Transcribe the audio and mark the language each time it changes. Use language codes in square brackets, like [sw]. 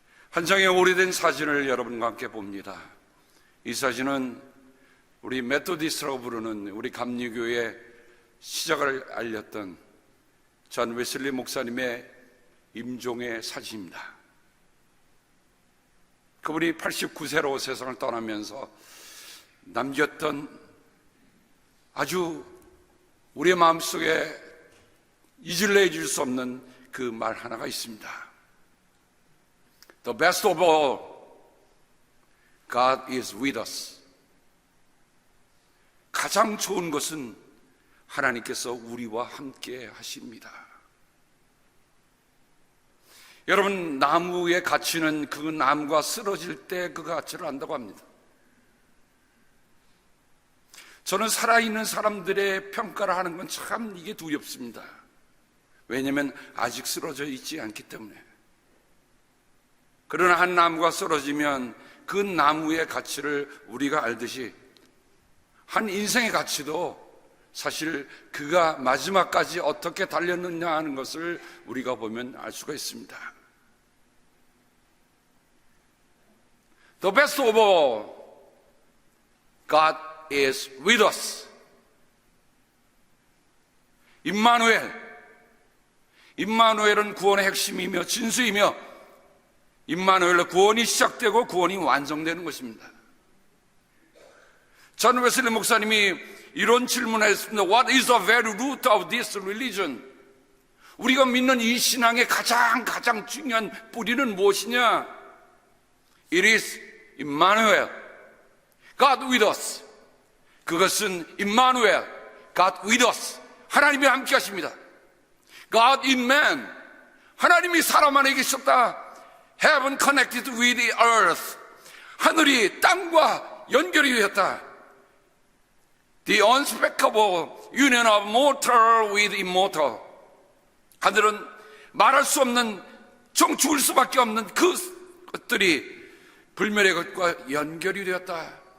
[ko] 한 장의 오래된 사진을 여러분과 함께 봅니다. 이 사진은 우리 메토디스트라고 부르는 우리 감리교의 시작을 알렸던 존 웨슬리 목사님의 임종의 사진입니다. 그분이 89세로 세상을 떠나면서 남겼던 아주 우리의 마음속에 잊을래 잊을 수 없는 그 말 하나가 있습니다. [en] The best of all, God is with us. [ko] 가장 좋은 것은 하나님께서 우리와 함께 하십니다. 여러분, 나무의 가치는 그 나무가 쓰러질 때 그 가치를 안다고 합니다. 저는 살아있는 사람들의 평가를 하는 건 참 이게 두렵습니다. 왜냐하면 아직 쓰러져 있지 않기 때문에. 그러나 한 나무가 쓰러지면 그 나무의 가치를 우리가 알듯이 한 인생의 가치도 사실 그가 마지막까지 어떻게 달렸느냐 하는 것을 우리가 보면 알 수가 있습니다. [en] The best of all, God is with us. [ko] 임마누엘은 구원의 핵심이며 진수이며 임마누엘로 구원이 시작되고 구원이 완성되는 것입니다. 존 웨슬리 목사님이 이런 질문을 했습니다. [en] What is the very root of this religion? [ko] 우리가 믿는 이 신앙의 가장 중요한 뿌리는 무엇이냐? [en] It is Emmanuel, God with us. [ko] 그것은 Emmanuel, [en] God with us. [ko] 하나님이 함께 하십니다. [en] God in man, [ko] 하나님이 사람 안에 계셨다. [en] Heaven connected with the earth, [ko] 하늘이 땅과 연결이 되었다. [en] The unspeakable union of mortal with immortal, [ko] 하늘은 말할 수 없는 죽을 수밖에 없는 그 것들이 불멸의 것과 연결이 되었다.